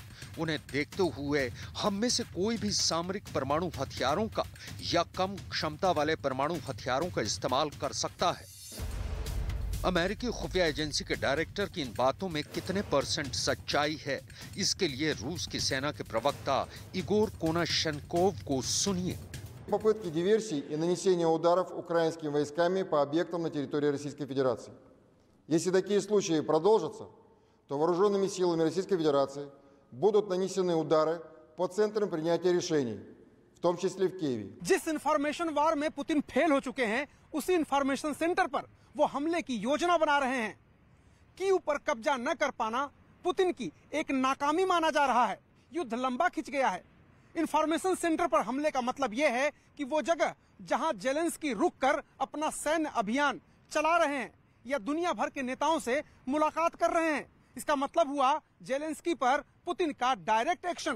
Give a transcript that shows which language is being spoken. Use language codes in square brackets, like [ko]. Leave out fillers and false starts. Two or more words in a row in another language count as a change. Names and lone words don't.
[hi] उन्हें देखते हुए हम में से कोई भी सामरिक परमाणु हथियारों का या कम क्षमता वाले परमाणु हथियारों का इस्तेमाल कर सकता है। अमेरिकी खुफिया एजेंसी के डायरेक्टर की इन बातों में कितने % सच्चाई है, इसके लिए रूस की सेना के प्रवक्ता इगोर कोनाशेन्कोव को सुनिए। [ru] Попытки диверсий и нанесения ударов украинскими войсками по объектам на территории Российской Федерации. Если такие случаи продолжатся, то вооруженными силами Российской Федерации будут нанесены удары по центрам принятия решений, в том числе в Киеве. [hi] जिस [en] information war [hi] में पुतिन फेल हो चुके हैं, उसी [en] information center [hi] पर वो हमले की योजना बना रहे हैं। कीव पर कब्जा न कर पाना पुतिन की एक नाकामी माना जा रहा है। युद्ध लंबा खिंच गया है। [en] information center [hi] पर हमले का मतलब यह है कि वो जगह जहां जेलेंस्की रुककर अपना सैन्य अभियान चला रहे हैं या दुनिया भर के नेताओं से मुलाकात कर रहे हैं, इसका मतलब हुआ जेलेंस्की पर पुतिन का [en] direct action.